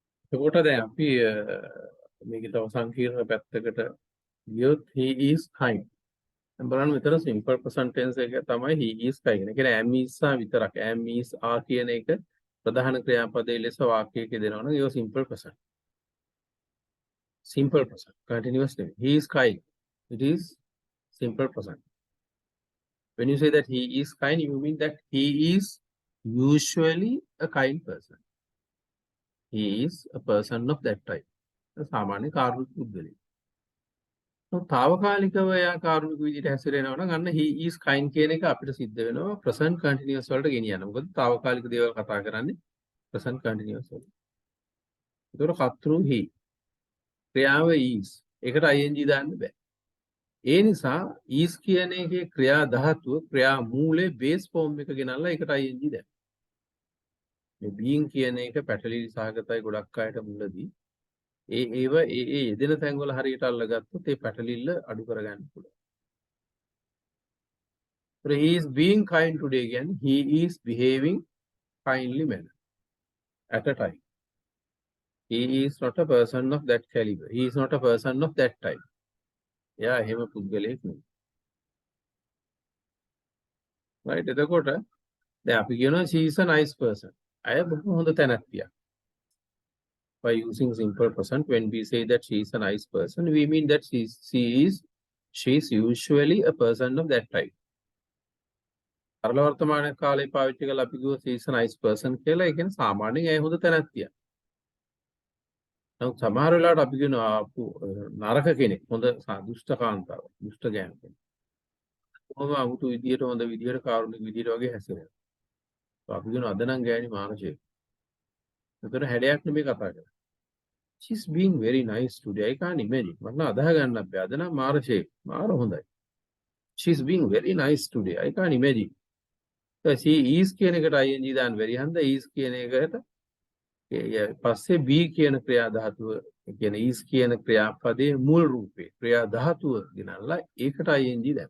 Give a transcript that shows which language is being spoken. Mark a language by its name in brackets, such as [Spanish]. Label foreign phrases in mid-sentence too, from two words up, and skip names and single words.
[Sinhala] එතකොට දැන් අපි මේක තව සංකීර්ණ පැත්තකට ගියොත් [English] he is kind. [Sinhala] දැන් බලන්න මෙතන [English] simple present tense [Sinhala] එක තමයි [English] he is kind. [Sinhala] ඒ කියන්නේ [English] am is [Sinhala] සහ විතරක් [English] am is are [Sinhala] කියන එක ප්‍රධාන ක්‍රියාපදයේ ලෙස වාක්‍යයක දෙනවා නම් ඒක [English] simple present. Simple present. Continuous නෙවෙයි. He is kind. It is simple present. When you say that he is kind, you mean that he is usually a kind person. He is a person of that type. [Sinhala] සාමාන්‍ය කාරුණික පුද්ගලයෙක්. තාවකාලිකව එයා කාරුණික විදිහට හැසිරෙනවා නම් අන්න [English] he is kind [Sinhala] කියන එක අපිට සිද්ධ වෙනවා [English] present continuous [Sinhala] වලට ගෙනියන්න. මොකද තාවකාලික දේවල් කතා කරන්නේ [English] present continuous [Sinhala] වලට. ඒතකොට කර්තෘ he ක්‍රියාව is. ඒකට ing දාන්න බෑ. ඒ නිසා is කියන එකේ ක්‍රියා ධාතුව ක්‍රියා මූලයේ [English] base form [Sinhala] එක ගෙනල්ලා ඒකට ing දැම්මා. මේ being කියන එක පැටලිලි සහගතයි ගොඩක් අයට මුලදී. ඒව යෙදෙන තැන්වල හරියට අල්ලගත්තොත් ඒ පැටලිල්ල අඩු කරගන්න පුළුවන්. [English] So he is being kind today again. He is behaving kindly manner at a time. He is not a person of that caliber. He is not a person of that type. [Sinhala] එයා එහෙම පුද්ගලයෙක් නෙවෙයි. right එතකොට දැන් අපි කියනවා [English] she is a nice person. [Sinhala] අය බොහොම හොඳ තැනැත්තියක්. [English] By using simple present, when we say that she is a nice person, we mean that she is usually a person of that type. [Sinhala] සරල වර්තමාන කාලේ පාවිච්චි කරලා අපි කිව්ව [English] she is a nice person [Sinhala] කියලා. ඒ කියන්නේ සාමාන්‍යයෙන් ඇය හොඳ තැනැත්තියක්. නමුත් සමහර වෙලාවට අපි කියනවා නරක කෙනෙක්, හොඳ දුෂ්ට කාන්තාවක්, දුෂ්ට ගෑනු කෙනෙක්. කොහොම අමුතු විදියට හොඳ විදියට කාරුණික විදියට වගේ හැසිරෙනවා. අපි කියනවා අද නම් ගෑණි මානසික. ඒතර හැඩයක් නෙමෙයි කතා කරන්නේ. [English] She's being very nice today. I can't imagine. [Sinhala] මම අදහ ගන්න බෑ. අද නම් මාර්ෂේ මාර හොඳයි. [English] She's being very nice today. I can't imagine. she is [Sinhala] කියන එකට ing දාන්න බැරි හන්ද is කියන එකට පස්සේ be කියන ක්‍රියා ධාතුව කියන is කියන ක්‍රියාපදයේ මුල් රූපේ ක්‍රියා ධාතුව ගෙනල්ලා ඒකට ing දැම්මා.